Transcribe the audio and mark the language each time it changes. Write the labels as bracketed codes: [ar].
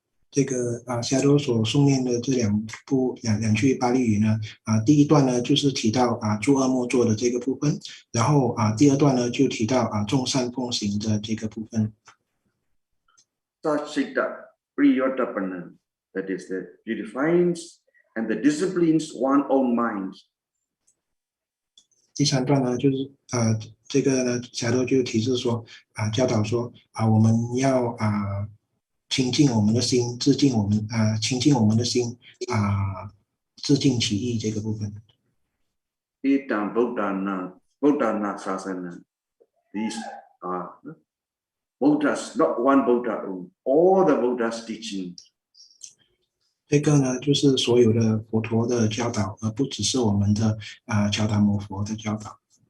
[zh] 这个夏多所诵念的这两句巴利语呢第一段呢就是提到诸恶莫作的这个部分，然后第二段呢就提到众善奉行的这个部分。 [pi] Sachita priyotapana, [en] that is the purifies and the disciplines one's own mind. [zh] 第三段呢就是这个呢夏多就提示说教导说我们要清净我们的心，自净我们清净我们的心自净其意这个部分。 [pi] Itam Buddhana Sasana. [en] These are Buddhas, not one Buddha, all the Buddha's teaching. [zh] 这个呢就是所有的佛陀的教导，而不只是我们的乔达摩佛的教导。